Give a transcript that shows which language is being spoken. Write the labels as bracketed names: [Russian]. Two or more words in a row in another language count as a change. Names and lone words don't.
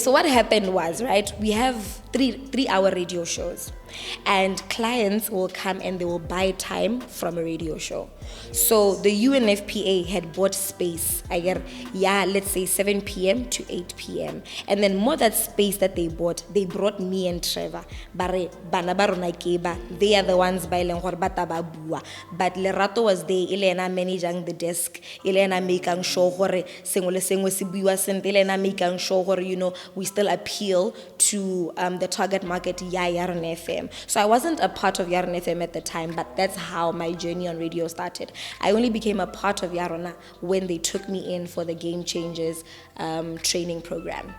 [English] Okay, so what happened was, right, we have three-hour radio shows. and clients will come and they will buy time from a radio show. So the UNFPA had bought space. I get, let's say 7 p.m. to 8 p.m. And then more that space that they brought me and Trevor. [Tswana] Bare bana ba rona ke ba, [English] they are the ones [Tswana] ba ileng gore ba taba bua. [English] But Lerato was there, Elena managing the desk, Elena making sure [Tswana] gore sengwe le sengwe se buiwa sentle, [English] Elena making sure gore, you know, we still appeal to the target market, Yarona FM. So I wasn't a part of Yarona FM at the time, but that's how my journey on radio started. I only became a part of Yarona when they took me in for the Game Changers training program.